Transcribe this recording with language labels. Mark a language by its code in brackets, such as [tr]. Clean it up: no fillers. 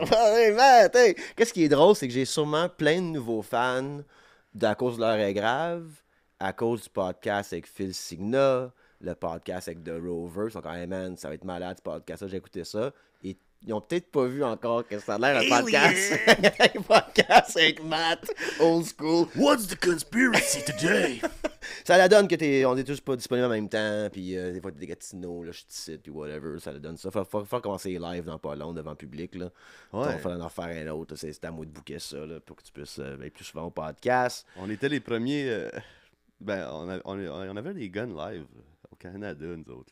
[fr] Hey, man, hey, qu'est-ce qui est drôle, c'est que j'ai sûrement plein de nouveaux fans à cause de l'heure est grave, à cause du podcast avec Phil Signa, le podcast avec The Rover. Ils sont quand même, man, ça va être malade ce podcast-là, j'ai écouté ça. Et ils ont peut-être pas vu encore que ça a l'air un podcast. Un podcast avec Matt, old school. [en] What's the conspiracy today? [fr] Ça la donne que on est tous pas disponibles en même temps, puis des fois t'es des gatineaux, là, je suis ici, puis whatever, ça la donne ça. Faut commencer les lives dans pas long devant le public, là. Ouais. On va falloir en faire un autre, c'est à moi de booker ça, là, pour que tu puisses être plus souvent au podcast. On était les premiers. On avait des guns live au Canada, nous autres.